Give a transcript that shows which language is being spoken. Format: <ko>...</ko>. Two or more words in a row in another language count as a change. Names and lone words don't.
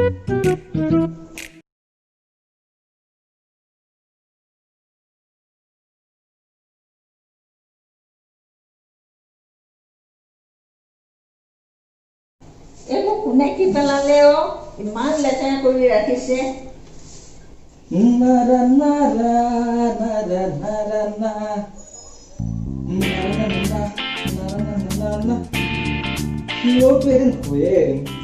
<as>এইবোৰ কোনে কি পেলালে ইমান লেতেৰা কৰি ৰাখিছে। Nara nara nara nara na nara nara nara nara na Yo</as> <tl>pwedeng pwedeng</tl>